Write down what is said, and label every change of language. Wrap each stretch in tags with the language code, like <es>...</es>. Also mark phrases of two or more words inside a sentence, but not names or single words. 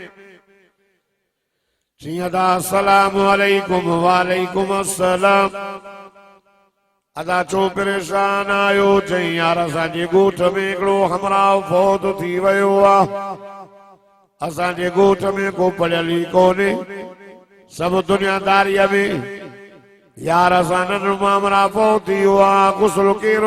<sd>जीअं त</sd> <ar>السلام عليكم وعليكم السلام</ar> <sd>अदा छो परेशान आयो चई यार असांजे ॻोठ में हिकिड़ो हमराह फौत थी वियो आहे असांजे ॻोठ में को पढ़ियल ई कोन्हे सभु दुनियादारीअ में यार असां नंढो मामरा फौत थी वियो आहे गुस्ल केरो</sd>